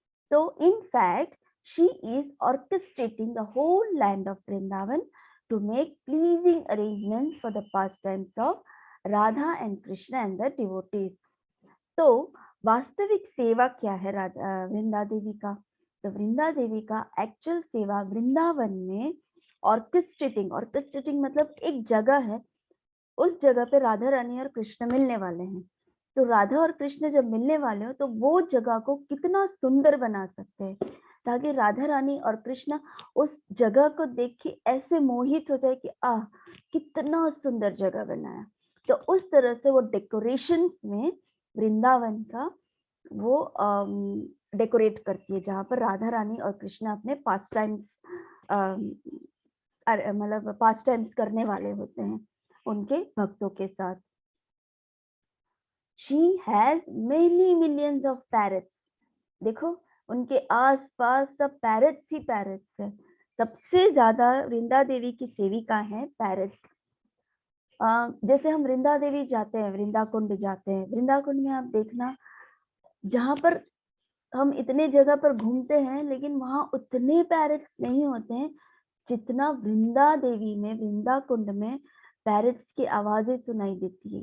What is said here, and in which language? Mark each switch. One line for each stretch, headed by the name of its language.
English: तो in fact she is orchestrating the whole land of Vrindavan to make pleasing arrangements for the pastimes of Radha and Krishna and the devotees.
Hindi: तो वास्तविक सेवा क्या है वृंदा देवी का? तो वृंदा देवी का एक्चुअल सेवा वृंदावन में ऑर्केस्ट्रेटिंग मतलब एक जगह है, उस जगह पे राधा रानी और कृष्ण मिलने वाले हैं। तो राधा और कृष्ण जब मिलने वाले हो तो वो जगह को कितना सुंदर बना सकते हैं, ताकि राधा रानी और कृष्ण उस जगह को देख के ऐसे मोहित हो जाए कि आह कितना सुंदर जगह बनाया। तो उस तरह से वो डेकोरेशंस में वृंदावन का वो डेकोरेट करती है, जहाँ पर राधा रानी और कृष्ण अपने पास टाइम्स मतलब पास टाइम्स करने वाले होते हैं उनके भक्तों के साथ।
English: She has many millions of parrots.
Hindi: देखो उनके आसपास सब पैरट्स ही पैरट्स है। सबसे ज्यादा वृंदा देवी की सेविका है पैरट्स। जैसे हम वृंदा देवी जाते हैं, वृंदा कुंड जाते हैं, वृंदा कुंड में आप देखना, जहाँ पर हम इतने जगह पर घूमते हैं लेकिन वहां उतने पैरट्स नहीं होते हैं जितना वृंदा देवी में, वृंदा कुंड में पैरट्स की आवाजें सुनाई देती है।